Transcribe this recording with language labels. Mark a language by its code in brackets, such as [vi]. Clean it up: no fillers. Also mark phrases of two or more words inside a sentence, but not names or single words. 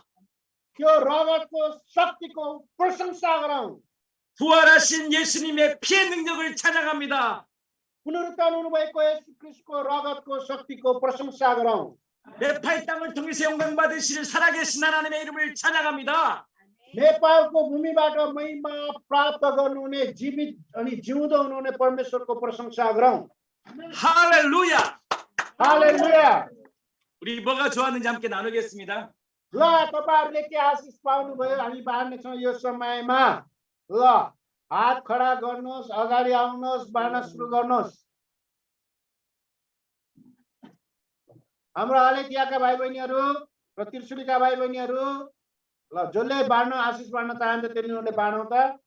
[ne] त्यो रगतको शक्तिको प्रशंसा गरौँ। [ko] 부활하신 예수님의 피의 능력을 찬양합니다. [ne] पुनरुत्थान हुनुभएको येशू ख्रीष्टको रगतको शक्तिको प्रशंसा गरौँ। [ko] 네팔 땅을 통해서 영광 받으실 살아계신 하나님의 이름을 찬양합니다. [ne] नेपालको भूमिबाट महिमा प्राप्त गर्नुहुने जीवित अनि जिउँदो हुनुहुने परमेश्वरको प्रशंसा गरौँ। [ko] 할렐루야. [ne] हालेलुया। [ko] 우리 뭐가 좋았는지 함께 나누겠습니다. [ne] ल तपाईहरुले के आशिष पाउनुभयो हामी बाँड्नेछौँ यो समयमा। ल हात खडा गर्नुहोस्, अगाडि आउनुहोस्, बाँड्न सुरु गर्नुहोस्। हाम्रो हालेटियाका भाइ बहिनीहरू र त्रिशुलीका भाइ बहिनीहरू ल जसले बाँड्न आशिष बाँड्न चाहन्छ तिनीहरूले बाँडौँ त।